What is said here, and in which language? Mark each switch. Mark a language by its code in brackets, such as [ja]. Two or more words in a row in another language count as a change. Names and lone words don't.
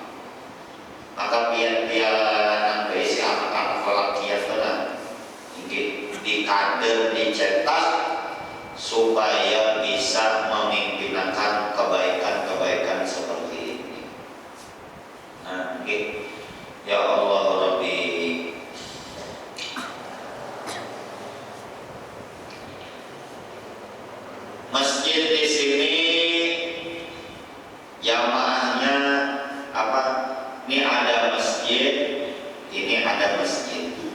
[id] Maka biar berisi anak-anak falakiyah di kader, dicetak supaya bisa memimpinkan kebaikan-kebaikan seperti ini. Nah, [ar] يا الله ربي, [id] masjid di sini jamaahnya apa? Ini ada masjid, ini ada masjid.